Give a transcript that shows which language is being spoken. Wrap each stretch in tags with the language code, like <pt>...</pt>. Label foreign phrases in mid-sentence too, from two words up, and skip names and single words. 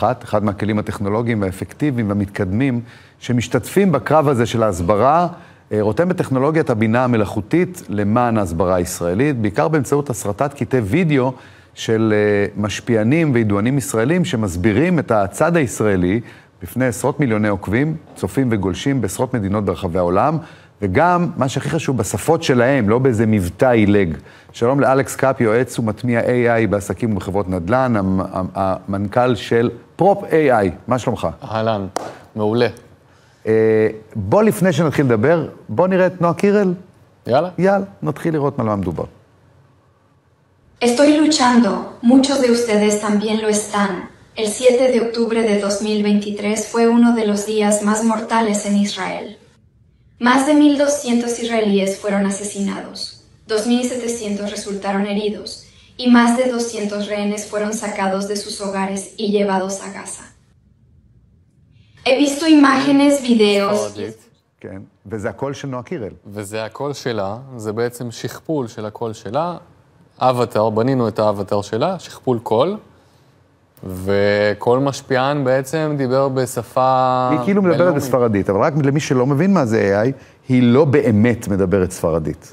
<he>אחד מהכלים הטכנולוגיים והאפקטיביים והמתקדמים שמשתתפים בקרב הזה של ההסברה, רותם בטכנולוגיית הבינה המלאכותית למען ההסברה הישראלית, בעיקר באמצעות הסרטת קטעי וידאו של משפיענים וידוענים ישראלים שמסבירים את הצד הישראלי בפני עשרות מיליוני עוקבים, צופים וגולשים בעשרות מדינות ברחבי העולם, וגם מה שהכי חשוב בשפות שלהם, לא באיזה מבטא עילג. שלום לאלכס קאפ, יועץ ומטמיע AI בעסקים ובחברות נדל"ן, המנכ"ל של פרופ AI. מה שלומך? אהלן, מעולה. בוא לפני שנתחיל לדבר, בוא נראה את נועה קירל. יאללה. יאללה, נתחיל לראות מה מדובר.</he> <es>Estoy luchando, muchos de ustedes también lo están. El 7 de octubre de 2023 fue uno de los días más mortales en Israel. Más de 1.200 israelíes fueron asesinados, 2.700 resultaron heridos y más de 200 rehenes fueron sacados de sus hogares y llevados a Gaza. He visto imágenes, videos...</es> <he>כן, וזה הקול של נועה קירל. וזה הקול שלה, זה בעצם שכפול של הקול שלה, אבטר, בנינו את האבטר שלה, שכפול קול, וכל משפיען בעצם דיבר בשפה... היא כאילו מדברת בספרדית, אבל רק למי שלא מבין מה זה AI, היא לא באמת מדברת ספרדית.</he>